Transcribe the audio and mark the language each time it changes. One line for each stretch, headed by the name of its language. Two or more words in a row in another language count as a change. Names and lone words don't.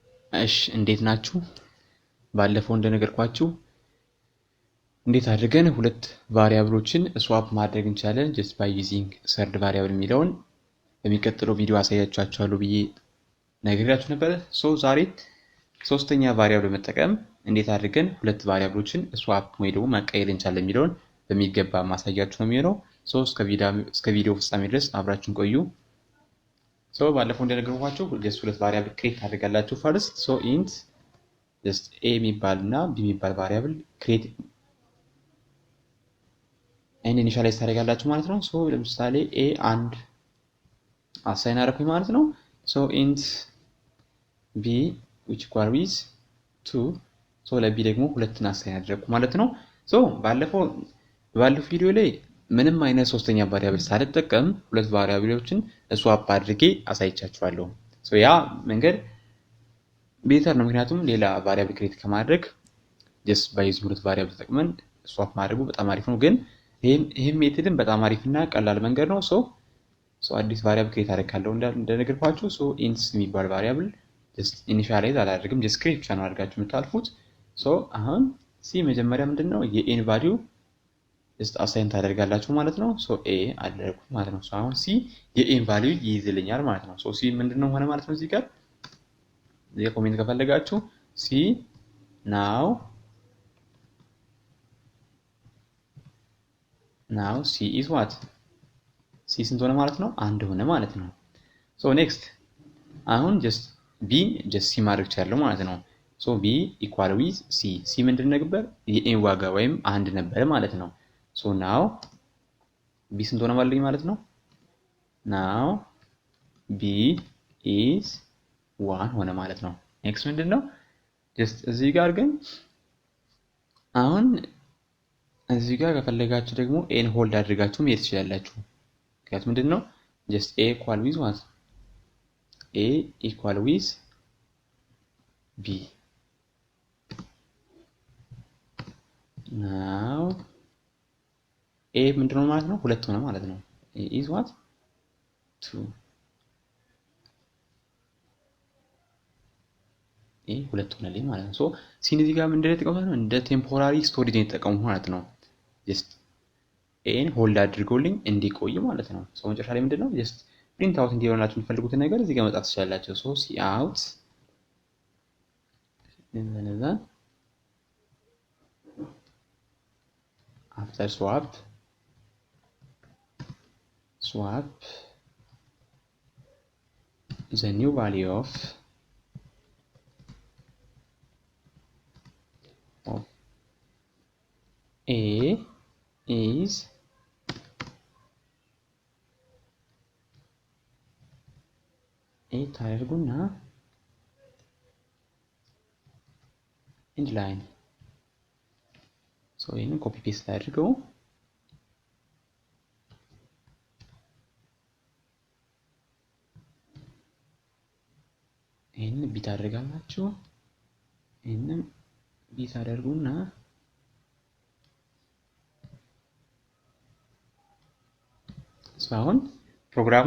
Amharic: እሺ እንዴት ናችሁ? ባለፈው እንደነገርኳችሁ እንዴት አድርገን ሁለት ቫሪያብሎችን ስዋፕ ማድረግ እንችላለን
English: just by using third variable
Amharic: የሚለውን በሚቀጥለው ቪዲዮ አሳያችኋለሁ ብዬ ነግሬያችሁ ነበር። ዛሬ ሶስተኛ ቫሪያብል በመጠቀም እንዴት አድርገን ሁለት ቫሪያብሎችን ስዋፕ ወይ ደግሞ ማቀየር እንችላለን የሚለውን በሚገባ ማሳያችሁ ነው የሚሆነው። እስከ ቪዲዮ ፍጻሜ ድረስ አብራችሁን ቆዩ። ባለፈው እንደነገርኳችሁ just ሁለት ቫሪያብል ክሬት ታደርጋላችሁ
English: first int just a
Amharic: የሚባል እና b የሚባል ቫሪያብል ክሬት ኢኒሻላይዝ ታደርጋላችሁ ማለት ነው። ለምሳሌ a አንድ አሳይን አደረኩኝ ማለት ነው።
English: int b which equal with 2
Amharic: ለb ደግሞ ሁለትን አሳይን አደረኩ ማለት ነው። ባለፈው ቪዲዮ ላይ ምንም አይነት ሶስተኛ ቫሪያብል ሳልጠቀም ሁለት ቫሪያብሎችን ስዋፕ አድርጌ አሳይቻችኋለሁ። ያ መንገድ ቤተር ነው፣ ምክንያቱም ሌላ ቫሪያብል ክሬት ከማድረግ
English: just by using
Amharic: ሁለት ቫሪያብል ተጠቅመን ስዋፕ ማድረጉ በጣም አሪፍ ነው። ግን ይሄም ሜተድም በጣም አሪፍና ቀላል መንገድ ነው። አዲስ ቫሪያብል ክሬት አደርጋለሁ እንደነገርኳችሁ int የሚባል ቫሪያብል just ኢኒሻላይዝ አላደርግም፣ just ክሬት ብቻ ነው አድርጋችሁ የምታልፉት። አሁን ሲ መጀመሪያ ምንድነው የኤን ቫልዩ just አሳይን ታደርጋላችሁ ማለት ነው። a አደረኩት ማለት ነው። አሁን ሲ የኤን ቫልዩ ይይዝልኛል ማለት ነው። ሲ ምንድነው ሆነ ማለት ነው። እዚህ ጋር ኮሜንት ከፈለጋችሁ ሲ
English: now c is what c
Amharic: ስንት ሆነ ማለት ነው? አንድ ሆነ ማለት ነው። next አሁን
English: just b just c
Amharic: ማድረግ ይችላል ማለት ነው።
English: b equal with c
Amharic: ምንድን ነበር? የኤን ዋጋ ወይም አንድ ነበር ማለት ነው።
English: now b
Amharic: ስንት ሆነ ማለት ነው?
English: now b is 1
Amharic: ሆነ ማለት ነው። next ምንድነው? just እዚህ ጋር ግን አሁን እዚህ ጋር ከፈለጋችሁ ደግሞ ኤን ሆልድ አድርጋችሁ መሄድ ትችላላችሁ። ምክንያቱም ምንድነው
English: just a equal with what a equal with b now a
Amharic: ምንድነው ማለት ነው? ሁለት ሆነ ማለት ነው።
English: a is what 2
Amharic: ሁለት ሆነልኝ ማለት ነው። ሲን እዚህ ጋር ምንድነው የተጠቀሙት ነው? እንደ
English: temporary storage
Amharic: ነው የተጠቀሙት ማለት ነው። just ኤን ሆልድ አድርጎልኝ እንዲቆይ ማለት ነው። መጨረሻ ላይ ምንድነው
English: just print out
Amharic: እንዲሆንላችሁ የምትፈልጉትን ነገር እዚህ ጋር መጻፍ ትችላላችሁ።
English: see out then after swap the new value of a is ታደርጉና end line
Amharic: ይሄንን
English: copy paste
Amharic: አድርገው ይሄንን ቢት አድርጋላችሁ ይሄንን ቢት አድርጉና አሁን ፕሮግራሙ